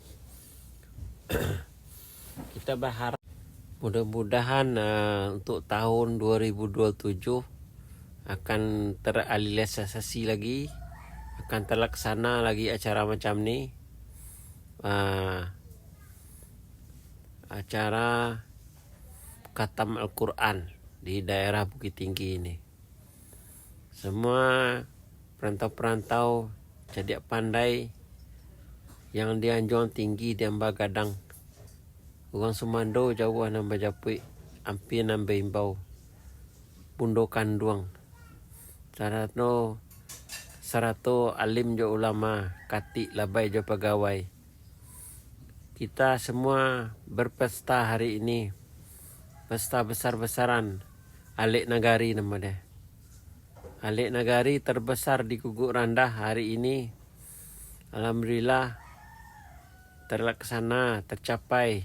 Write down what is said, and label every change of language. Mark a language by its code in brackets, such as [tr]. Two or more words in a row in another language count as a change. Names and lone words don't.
[id] Kita berharap mudah-mudahan untuk tahun 2027 akan terrealisasi lagi, akan terlaksana lagi acara macam ni, acara khatam Al-Quran di daerah Bukit Tinggi ini. [min] Semua perantau-perantau jadi pandai yang di Anjuang Tinggi di Ambagadang, orang Semando jauh nan Bajapui, ampin nan Beimbau, Pundo Kanduang. Sarato alim jo ulama, kati labai jo pegawai. [id] Kita semua berpesta hari ini, pesta besar-besaran, Alik Nagari nama dia. Alik Nagari terbesar di Guguk Randah hari ini. Alhamdulillah terlaksana, tercapai.